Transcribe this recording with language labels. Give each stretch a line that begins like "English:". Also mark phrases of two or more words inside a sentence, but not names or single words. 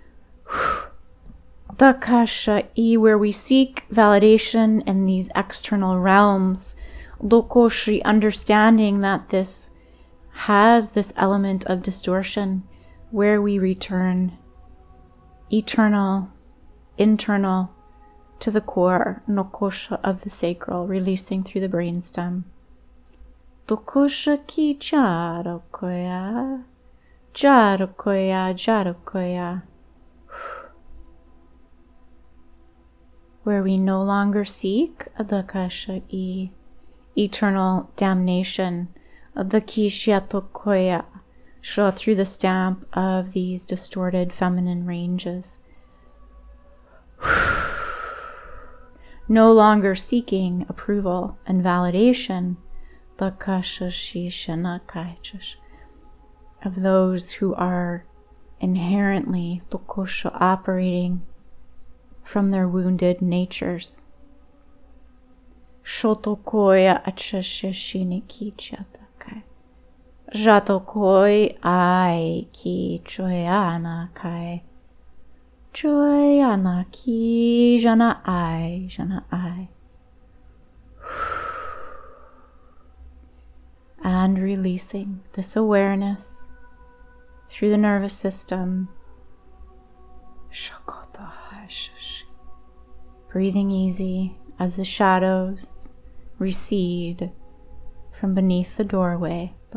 English: Dakasha I, where we seek validation in these external realms, Lokoshri, understanding that this has this element of distortion, where we return eternal, internal, to the core, Nokosha, of the sacral, releasing through the brainstem. Dokosha ki jarokoya, jarokoya, jarokoya. Where we no longer seek Adakasha I, eternal damnation, the Kishiatokoya, show through the stamp of these distorted feminine ranges. No longer seeking approval and validation, of those who are inherently operating from their wounded natures. Shotokoya achashashini kichatakai. Jatokoi ai ki choyana kai. Choyana ki jana ai, jana ai. And releasing this awareness through the nervous system. Breathing easy as the shadows recede from beneath the doorway.